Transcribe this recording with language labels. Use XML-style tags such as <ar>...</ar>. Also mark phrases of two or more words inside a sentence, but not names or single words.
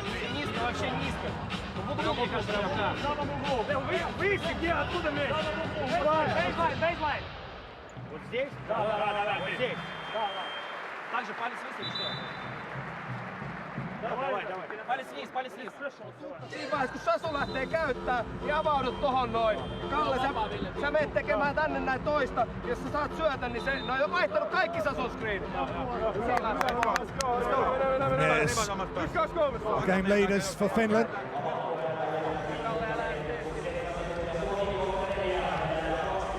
<ru>Низко, вообще низко. В углу, мне кажется, в самом углу. Выйти, где, оттуда мяч? Бейзлайн. Вот здесь? Да, вот здесь. Также палец вниз или что? Давай.</ru> <fi>Pali siis. Siinä vaiheessa kun Sasu lähtee käyttää, niin avaudut tohon noin. Kalle, sä menet tekemään tänne näin toista. Jos sä saat syötä, niin se on jo vaihtanut kaikki Sasun screenit.</fi> <en>Game leaders for Finland.</en>